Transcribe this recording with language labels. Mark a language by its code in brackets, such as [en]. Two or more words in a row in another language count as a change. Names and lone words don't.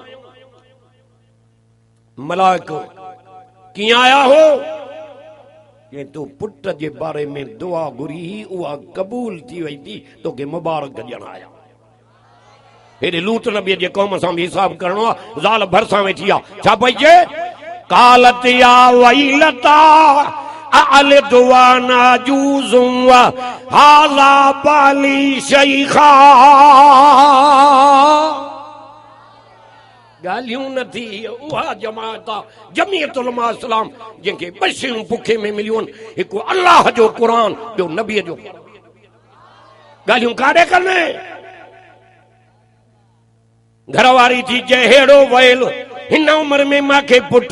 [sd] मलाइक कीअं आया हो कि तूं पुट जे बारे में दुआ घुरी उहा क़बूल थी वई थी तोखे मुबारक ॾियण आया हेॾे लूत नबीअ जे क़ौम सां बि हिसाब करणो आहे ज़ाल भरिसां वेठी आहे छा पई चए [ar] قالت يا ويلتى أألد وأنا عجوز هذا بعلي شيخا [sd] ॻाल्हियूं न थी उहा जमात आहे जमीयत उलमा इस्लाम जंहिंखे ॿ शयूं बुखे में मिलियूं आहिनि हिकु अल्लाह जो क़ुर ॿियो नबीअ जो ॻाल्हियूं काॾे कनि घरवारी थी चए हेड़ो वयल हिन उमिरि में मूंखे पुटु